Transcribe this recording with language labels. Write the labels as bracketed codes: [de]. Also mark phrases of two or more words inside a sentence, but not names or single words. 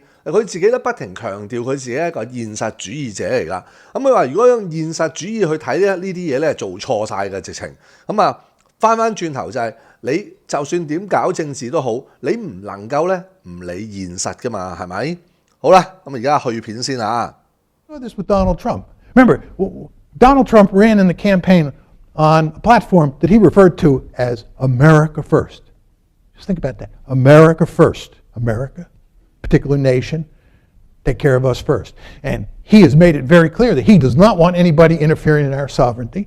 [yue] 佢自己都不停強調佢自己係一個現實主義者嚟㗎。咁佢話如果用現實主義去睇咧，呢啲嘢咧做錯晒嘅直情。咁啊，翻轉頭就係。你就算點搞政治都好，你唔能夠咧唔理現實噶嘛，係咪？好啦，咁而家去片先啊。 [en] This with Donald Trump. Remember, Donald Trump ran in the campaign on a platform that he referred to as America First. Just think about that. America First. America, particular nation, take care of us first. And he has made it very clear that he does not want anybody interfering in our sovereignty.